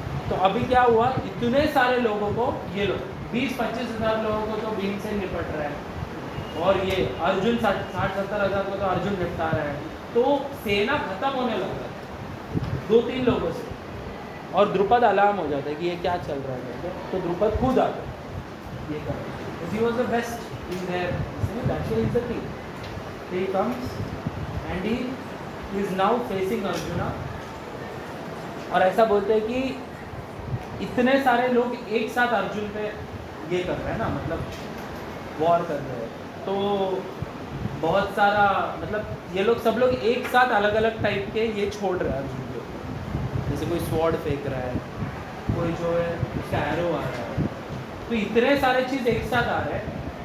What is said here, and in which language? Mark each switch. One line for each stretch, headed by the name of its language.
Hindi: तो अभी क्या हुआ, इतने सारे लोगों को ये लोग 20-25 हज़ार लोगों को तो भीमसेन निपट रहा है और ये अर्जुन 60-70 हज़ार को तो अर्जुन निपटा रहा है। तो सेना खत्म होने लग रहा है 2-3 लोगों से, और द्रुपद अलार्म हो जाता है कि ये क्या चल रहा है। तो द्रुपद खुद आता है ये कर,
English: he was the best in their, that's why he is the king. He comes and he is now facing Arjuna,
Hindi: और ऐसा बोलते हैं कि इतने सारे लोग एक साथ अर्जुन पे ये कर रहे हैं ना, मतलब वॉर कर रहे हैं, तो बहुत सारा मतलब ये लोग सब लोग एक साथ अलग अलग टाइप के ये छोड़ रहे हैं अर्जुन को, जैसे कोई स्वॉर्ड फेंक रहा है, कोई जो है उसका एरो आ रहा है, तो इतने सारे चीज़ एक साथ आ रहे हैं।